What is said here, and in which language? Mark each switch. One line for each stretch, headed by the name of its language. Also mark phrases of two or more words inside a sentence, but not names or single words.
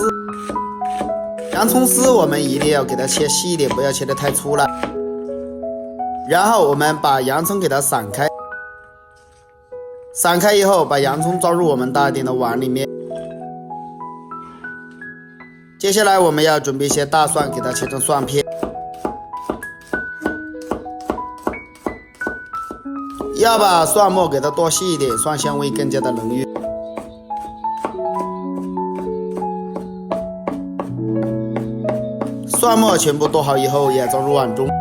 Chinese: 洋蔥絲我們一定要給它切細一點，不要切得太粗了。然後我們把洋蔥給它散開，散開以後把洋蔥裝入我們大一點的碗裡面。接下來我們要準備一些大蒜，給它切成蒜片，要把蒜末給它剁細一點，蒜香味更加的濃郁。蒜末全部剁好以後，也裝入碗中。